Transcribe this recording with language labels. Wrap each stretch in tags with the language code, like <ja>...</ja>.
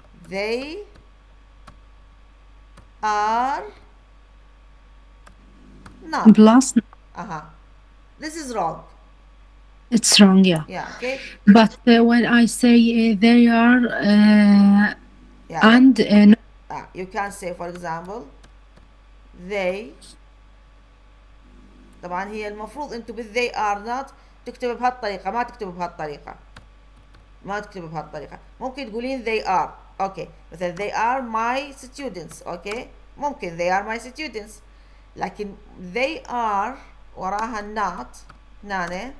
<en>They are not. Plus. This is wrong. It's wrong, yeah. Yeah, okay. But when I say they are yeah, and you can say for example they.</en> <ar>طبعا هي المفروض انتوا</ar> <en>they are not</en> <ar>تكتب بهالطريقة، ما تكتب بهالطريقة. ما تكتبها بهالطريقة. ممكن تقولين</ar> <en>they are.</en> <ar>اوكي مثلا</ar> <en>they are my students.</en> <ar>اوكي ممكن</ar> <en>they are my students.</en> <ar>لكن</ar> <en>they are</en> <ar>وراها</ar> <en>not هنا.</en>